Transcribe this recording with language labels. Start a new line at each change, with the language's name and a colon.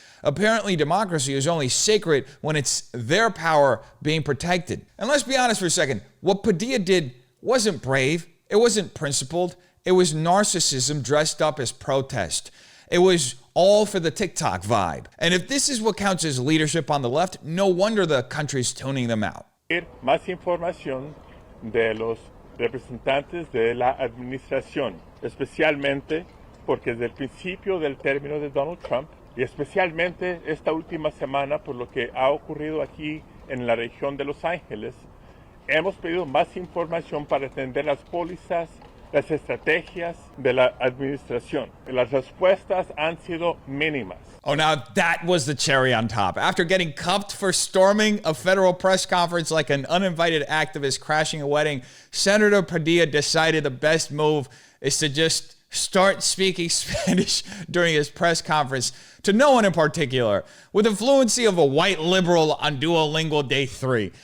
English: Apparently, democracy is only sacred when it's their power being protected. And let's be honest for a second, what Padilla did wasn't brave, it wasn't principled, it was narcissism dressed up as protest. It was all for the TikTok vibe. And if this is what counts as leadership on the left, no wonder the country's tuning them out.
Spanish: Más información de los representantes de la administración, especialmente porque desde el principio del término de Donald Trump, y especialmente esta última semana por lo que ha ocurrido aquí en la región de Los Ángeles, hemos pedido más información para entender las pólizas, las estrategias de la administración. Las respuestas han sido mínimas.
English: Oh, now that was the cherry on top. After getting cuffed for storming a federal press conference like an uninvited activist crashing a wedding, Senator Padilla decided the best move is to just start speaking Spanish during his press conference to no one in particular, with the fluency of a white liberal on Duolingo Day 3.